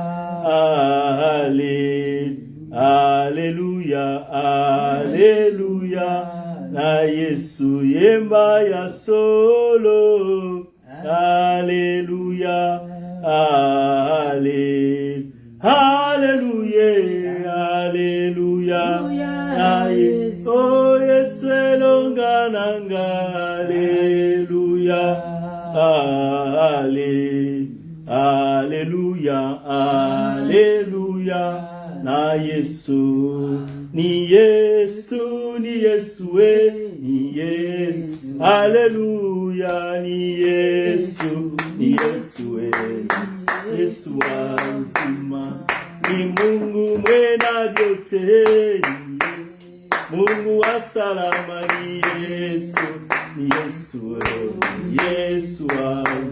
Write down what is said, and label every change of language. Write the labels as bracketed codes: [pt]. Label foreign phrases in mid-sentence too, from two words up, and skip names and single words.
[ln] Alléluia, Alléluia, na Yesu yemba ya solo, Alléluia, Alléluia, Alléluia, na Yesu, oh Yesu elonga nanga, Alléluia, [sw] Alléluia, Alléluia, na Yesu, ni Yesu, ni Yesu, ni Yesu, Alléluia, ni Yesu, ni Yesu, Yesu wa uzima, ni Mungu mwena vyote, Mungu wa salama, ni Yesu, ni Yesu, ni Yesu wa